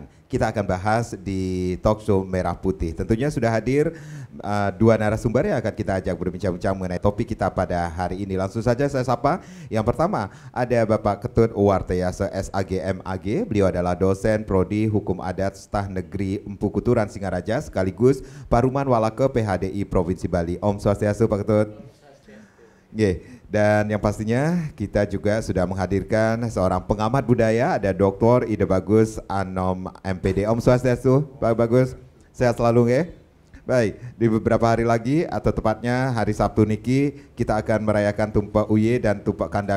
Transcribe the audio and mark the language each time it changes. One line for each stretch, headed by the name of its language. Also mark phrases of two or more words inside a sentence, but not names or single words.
Indonesian: Kita akan bahas di Talkshow Merah Putih. Tentunya sudah hadir dua narasumber yang akan kita ajak berbincang-bincang mengenai topik kita pada hari ini. Langsung saja saya sapa. Yang pertama ada Bapak Ketut Wartayasa SAG MAG. Beliau adalah dosen Prodi Hukum Adat Staf Negeri Empu Kuturan Singaraja sekaligus Paruman Walaka PHDI Provinsi Bali.
Balinese: Om Swastiastu Pak Ketut.
Indonesian: Dan yang pastinya kita juga sudah menghadirkan seorang pengamat budaya, ada Dr. Ida Bagus Anom MPD.
Balinese: Om Swastiastu
Indonesian: Pak Bagus, sehat selalu ya. Baik, di beberapa hari lagi atau tepatnya hari Sabtu niki kita akan merayakan Tumpak Uye dan Tumpak Kandang.